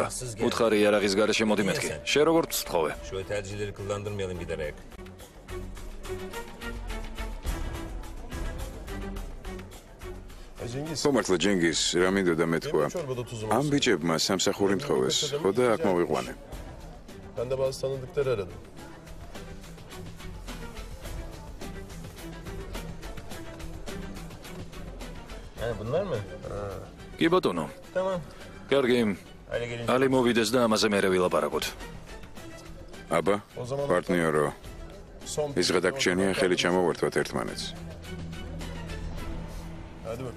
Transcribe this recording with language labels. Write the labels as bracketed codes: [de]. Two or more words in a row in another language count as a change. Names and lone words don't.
[ka] უთხარი იარაღის გარეშე მოდი მეთქი. შენ როგორ ვთხოვე? ხომართლა ჯენგიზ, რა მინდოდა მეთქვა? ამ ბიჭებმა სამსახური მთხოვეს, ხო და აქ მოვიყვანე. [tr] Ben de bazı tanıdıkları aradım. Bunlar mı? [ka] კი ბატონო. [tr] Tamam. [ka] კარგი. ალი მოვიდეს და ამაზე მერე ვილაპარაკოთ. აბა, პარტნიორო. ის გადაგჩენია ხელი ჩამოვართვათ ერთმანეთს. [tr] Hadi bakalım.